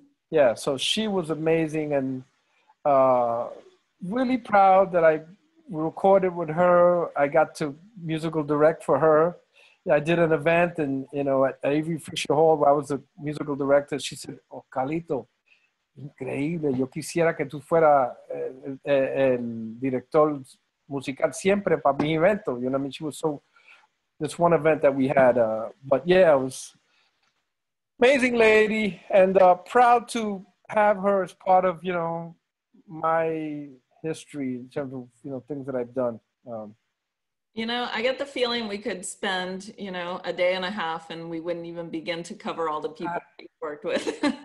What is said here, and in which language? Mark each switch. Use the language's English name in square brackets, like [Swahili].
[English] Yeah, so she was amazing, and uh, really proud that I recorded with her. I got to musical direct for her. I did an event, and you know, at Avery Fisher Hall, where I was the musical director. She said, "Oh, Calito, increíble. [Spanish] Yo quisiera que tú fueras el director musical siempre para mi evento." [English] You know, what I mean, she was so. This one event that we had, but yeah, it was amazing lady, and proud to have her as part of, you know, my history in terms of, things that I've done. I get the feeling we could spend, a day and a half and we wouldn't even begin to cover all the people we worked with.